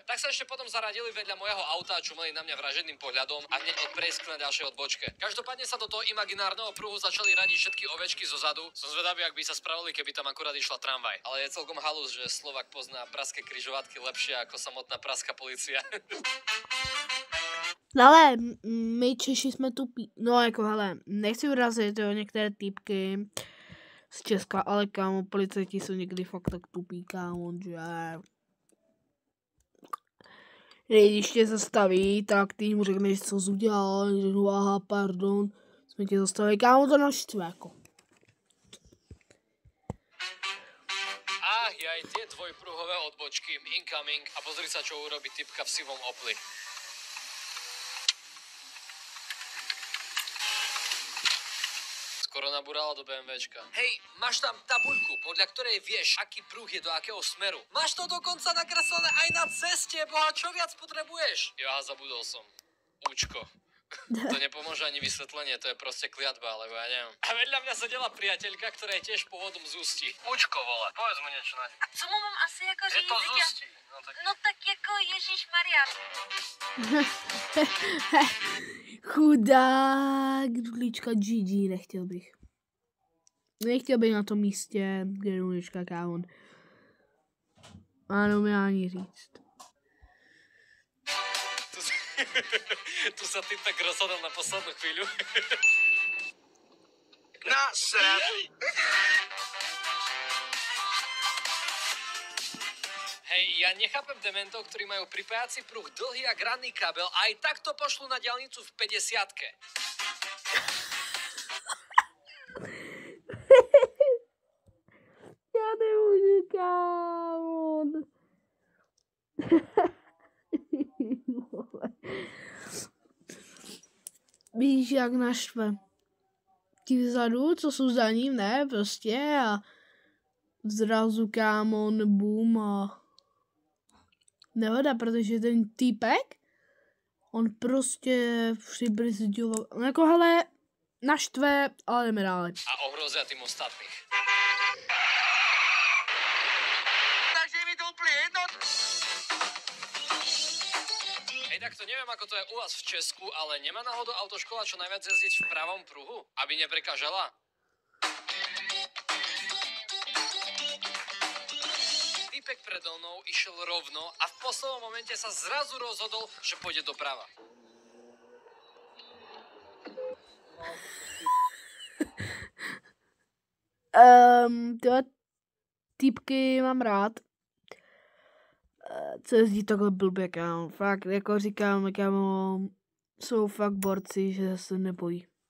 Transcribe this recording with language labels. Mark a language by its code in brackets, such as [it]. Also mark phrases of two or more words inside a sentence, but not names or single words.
[sk] Tak sa ešte potom zaradili vedľa môjho auta, čumeli na mňa vražedným pohľadom a hneď odprejskli na ďalšej odbočke. Každopádne sa do toho imaginárneho pruhu začali radiť všetky ovečky zo zadu. Som zvedavý, ak by sa spravili, keby tam akurát išla tramvaj. Ale je celkom halus, že Slovak pozná pražské križovatky lepšie ako samotná pražská polícia. [cs] No ale my Češi jsme tupí. No jako hele, nechci urazit jo, některé týpky z Česka, ale kámo, policajti jsou někdy fakt tak tupí, kámo, že když tě zastaví, tak ty mu řekneš, co jsi udělal, řeknu, aha, pardon, jsme tě zastavili, kámo, to naštve, jako. Ach, [sk] jaj, tie dvojpruhové odbočky, incoming a pozri sa, čo urobí typka v sivom Opli. Skoro nabúrala do BMWčka. Hej, máš tam tabuľku, podľa ktorej vieš, aký pruh je do akého smeru. Máš to dokonca nakreslené aj na ceste, boha, čo viac potrebuješ? Joha, zabudol som. Účko. To nepomôže ani vysvetlenie, to je proste kliatba, alebo ja neviem. A vedľa mňa sedela priateľka, ktorá je tiež pôvodom z Ústí. Účko, vole, povedz mu niečo na ňu. [cs] A co mu mám asi jako Je říct? to z Ústí. No tak jako Ježíšmarja. Chudák, dudlička GG, nechtěl bych. Nechtěl bych na tom místě, kde je dudlička, kámo. Ano, mi ani říct. [sk] Tu sa ty tak rozhodol na poslednú chvíľu. Hej, ja nechápem dementov, ktorí majú pripájací pruh dlhý a ranný kabel a aj takto pošlu na diaľnicu v 50-ke. [cs] Já nemůžu, kámo. víš, jak naštve. Ti vzadu, co jsou za ním, ne, prostě a zrazu kámon, boom a nehoda, protože ten týpek, on prostě přibrzďoval, jako hele, naštve, ale jdeme dále. [sk] A ohrozia tým ostatných. Takže mi to úplne jedno. Hej, tak to neviem, ako to je u vás v Česku, ale nemá náhodou autoškola čo najviac jazdiť v pravom pruhu, aby neprekážala? Týpek predo mnou išiel rovno a v poslednom momente sa zrazu rozhodol, že pôjde doprava. [cs] Tyhle týpky mám rád. Co jezdí takhle blbě, kámo. Fakt, jako říkám, kámo, jsou fakt borci, že se nebojí.